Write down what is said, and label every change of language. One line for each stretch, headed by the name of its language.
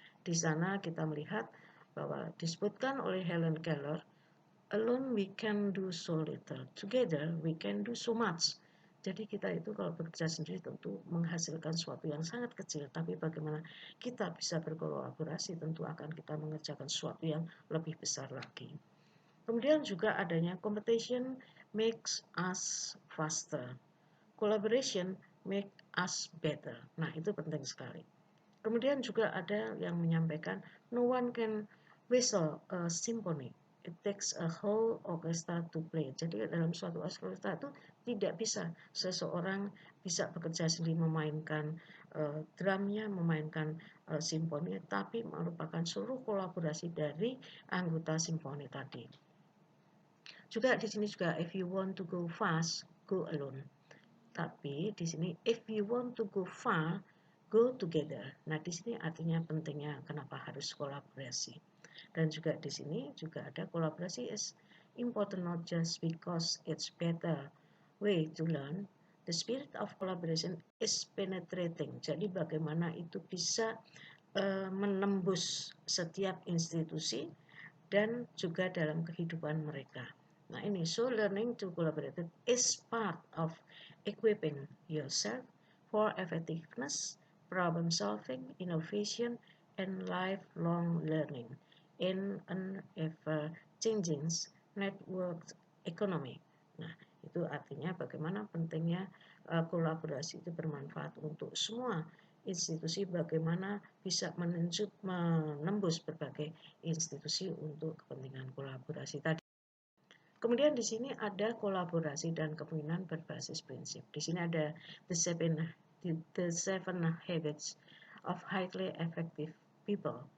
Indonesian: Di sana kita melihat bahwa disebutkan oleh Helen Keller,
English: alone we can do so little, together we can do so much.
Indonesian: Jadi kita itu kalau bekerja sendiri tentu menghasilkan sesuatu yang sangat kecil, tapi bagaimana kita bisa berkolaborasi tentu akan kita mengerjakan sesuatu yang lebih besar lagi. Kemudian juga adanya
English: competition makes us faster. Collaboration make us better. Nah, itu penting sekali.
Indonesian: Kemudian juga ada yang menyampaikan
English: no one can whistle a symphony. It takes a whole orchestra to play.
Indonesian: Jadi dalam suatu orkestra itu tidak bisa seseorang bisa bekerja sendiri memainkan drumnya, memainkan simfoni, tapi merupakan seluruh kolaborasi dari anggota simfoni tadi. Juga di sini juga
English: if you want to go fast, go alone.
Indonesian: Tapi di sini
English: if you want to go far, go together.
Indonesian: Nah, di sini artinya pentingnya kenapa harus kolaborasi. Dan juga di sini juga ada kolaborasi
English: is important not just because it's better way to learn. The spirit of collaboration is penetrating.
Indonesian: Jadi bagaimana itu bisa menembus setiap institusi dan juga dalam kehidupan mereka. Nah, ini
English: so learning to collaborate is part of equipping yourself for effectiveness, problem solving, innovation, and lifelong learning in an ever changing network economy.
Indonesian: Nah, itu artinya bagaimana pentingnya kolaborasi itu bermanfaat untuk semua institusi, bagaimana bisa menembus berbagai institusi untuk kepentingan kolaborasi tadi. Kemudian di sini ada kolaborasi dan kepemimpinan berbasis prinsip. Di sini ada the seven habits of highly effective people.